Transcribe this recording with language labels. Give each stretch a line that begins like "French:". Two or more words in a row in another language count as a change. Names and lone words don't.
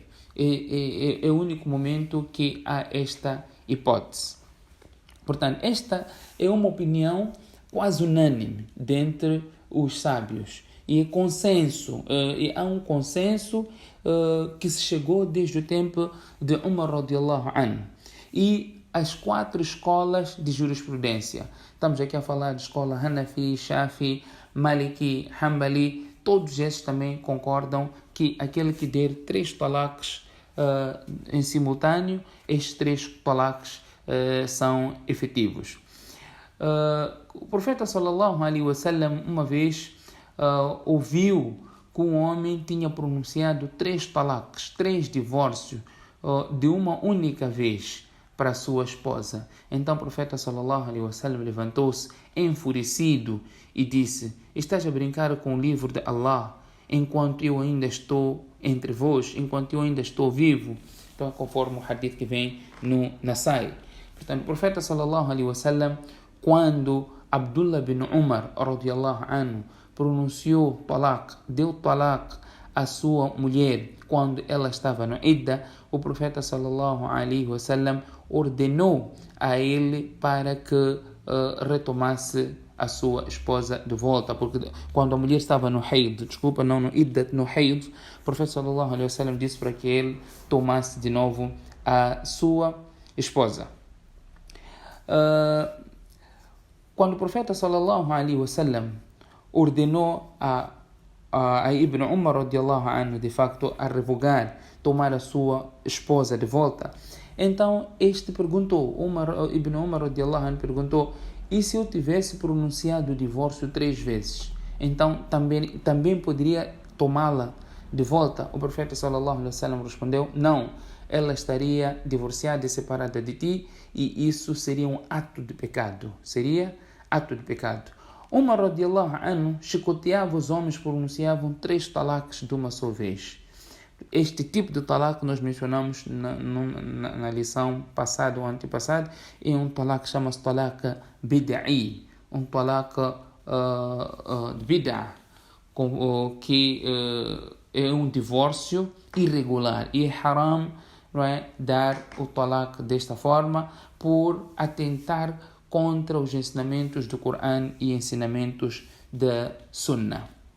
Portuguese: É o único momento que há esta hipótese. Portanto, esta é uma opinião quase unânime dentre os sábios. E há um consenso que se chegou desde o tempo de Umar
Arabic: رضي الله عنه.
Portuguese: E as 4 escolas de jurisprudência. Estamos aqui a falar de escola Hanafi, Shafi, Maliki, Hanbali. Todos esses também concordam que aquele que der 3 talaqs em simultâneo, estes 3 talaqs são efetivos. O profeta
Arabic: صلى الله عليه وسلم
Portuguese: uma vez ouviu que um homem tinha pronunciado 3 talaqs, 3 divórcios de uma única vez para sua esposa. Então o profeta
Arabic: صلى الله عليه وسلم
Portuguese: levantou-se enfurecido e disse: estás a brincar com o livro de Allah enquanto eu ainda estou entre vós, enquanto eu ainda estou vivo? Então, conforme o hadith que vem no Nasai. Portanto, o profeta
Arabic: صلى الله عليه وسلم,
Portuguese: quando Abdullah bin Umar
Arabic: رضي الله عنه
Portuguese: pronunciou talaq, deu talaq à sua mulher quando ela estava no idda, o profeta
Arabic: صلى الله عليه وسلم
Portuguese: ordenou a ele para que retomasse a sua esposa de volta, porque quando a mulher estava no haid, não no iddat, no haid, o profeta sallallahu alaihi wasallam disse para que ele tomasse de novo a sua esposa. Quando o profeta
Arabic: صلى الله عليه وسلم
Portuguese: ordenou a Ibn Umar
Arabic: رضي الله عنه,
Portuguese: de facto, a revogar, tomar a sua esposa de volta, então este perguntou, Ibn Umar
Arabic: رضي الله عنه
Portuguese: perguntou: e se eu tivesse pronunciado o divórcio 3 vezes? Então também poderia tomá-la de volta? O profeta
Arabic: صلى الله عليه وسلم
Portuguese: respondeu: não, ela estaria divorciada e separada de ti, e isso seria um ato de pecado. Umar
Arabic: رضي الله عنه
Portuguese: chicoteava os homens que pronunciavam 3 talaques de uma só vez. Este tipo de talaq que nós mencionamos na lição passada ou antepassada é um talaq que chama-se
Arabic: طلاق بدعي,
Portuguese: um talaq de bid'a, que é um divórcio irregular, e é haram, não é, dar o talaq desta forma por atentar contra os ensinamentos do Coran e ensinamentos da Sunnah.